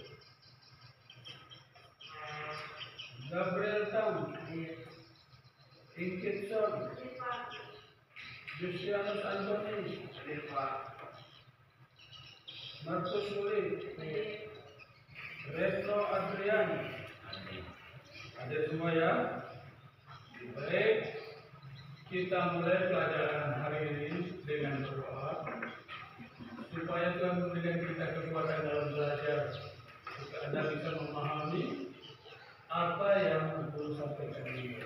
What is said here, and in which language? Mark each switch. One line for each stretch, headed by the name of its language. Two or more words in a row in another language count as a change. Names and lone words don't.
Indonesian: Gabriel Tam. Inkitson. Justianus Anthony. Marcus Uli. Retro Adrian. Ada semua ya? Baik, kita mulai pelajaran hari ini dengan berdoa supaya Tuhan memberikan kita kekuatan dalam belajar, supaya Anda bisa memahami apa yang Tuhan sampaikan ini.